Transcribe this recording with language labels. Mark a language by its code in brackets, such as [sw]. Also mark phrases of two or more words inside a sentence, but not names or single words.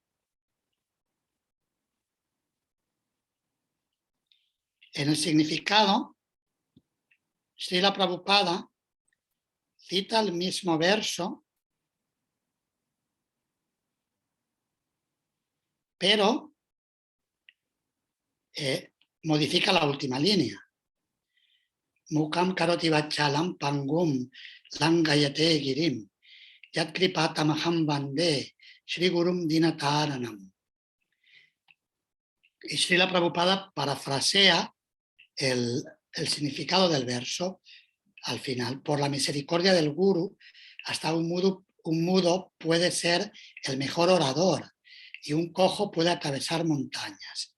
[es] En el significado, Srila Prabhupada cita el mismo verso, pero modifica la última línea. [sa] मूकं करोति वाचालं पङ्गुं लङ्घयते गिरिम् यत् कृपातमहं बन्दे श्री गुरुं दीनतारणम्. [es] Y Srila Prabhupada parafrasea el significado del verso al final. Por la misericordia del Guru, hasta un mudo puede ser el mejor orador y un cojo puede atravesar montañas.